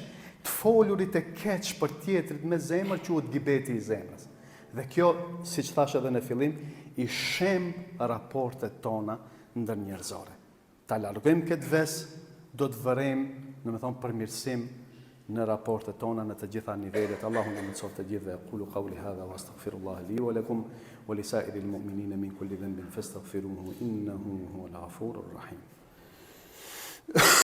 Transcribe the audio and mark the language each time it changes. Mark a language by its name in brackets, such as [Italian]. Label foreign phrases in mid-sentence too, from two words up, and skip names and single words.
[Albanian] Të folurit e keq për tjetrit me zemër quhet gibeti i zemrës. Dhe kjo, si që thash edhe në fillim, i shem raportet tona ndër njerëzore. Ta largojmë këtë ves, do të vërejmë, përmirësim në raportet tona në të gjitha nivelet. Allahu na mëson të gjithë. [Arabic] قولوا قولي هذا وأستغفر الله لي ولكم ولسائر المؤمنين من كل ذنب فاستغفروه إنه هو الغفور الرحيم.